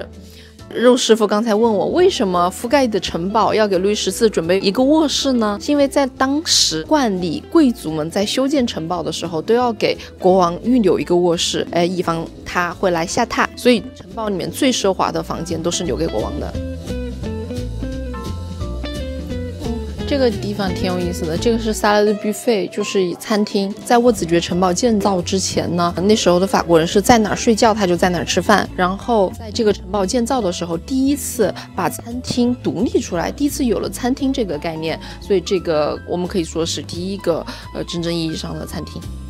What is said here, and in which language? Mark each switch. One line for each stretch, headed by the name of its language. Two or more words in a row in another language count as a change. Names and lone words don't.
Chinese: 肉師傅剛才問我，為什麼福蓋的城堡要給路易14準備一個臥室呢？是因為在當時慣例，貴族們在修建城堡的時候都要給國王預留一個臥室，以防他會來下榻，所以城堡裡面最奢華的房間都是留給國王的。這個地方挺有意思的，這個是薩拉的 buffet， 就是餐廳。在沃子爵城堡建造之前呢，那時候的法國人是在哪兒睡覺他就在哪兒吃飯。然後在這個城堡建造的時候，第一次把餐廳獨立出來，第一次有了餐廳這個概念，所以這個我們可以說是第一個真正意義上的餐廳。